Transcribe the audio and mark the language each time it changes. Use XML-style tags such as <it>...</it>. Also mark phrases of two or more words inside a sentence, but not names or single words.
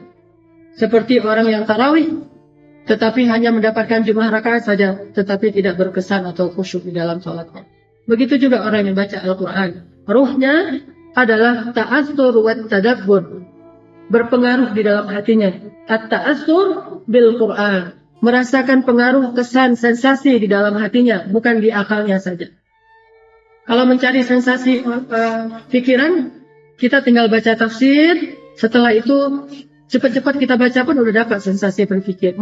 <id>Seperti orang yang tarawih, tetapi hanya mendapatkan jumlah rakaat saja, tetapi tidak berkesan atau khusyuk di dalam sholatnya. Begitu juga orang yang baca Al-Quran. Ruhnya adalah</id> <ar>التأثر والتدبر,</ar> <id>berpengaruh di dalam hatinya.</id> <ar>التأثر بالقرآن,</ar> <id>merasakan pengaruh, kesan, sensasi di dalam hatinya, bukan di akalnya saja. Kalau mencari sensasi pikiran, kita tinggal baca tafsir. Setelah itu cepat-cepat kita baca pun udah dapat sensasi berpikir.</id>